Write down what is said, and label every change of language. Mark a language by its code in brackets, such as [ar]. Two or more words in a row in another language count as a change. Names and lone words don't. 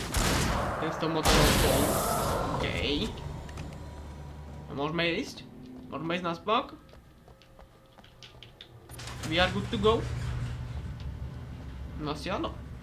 [sk] Ten s tou motorovou bol. OK. Môžeme ísť? Môžeme ísť na spok? [en] We are good to go. [sk] No asi áno.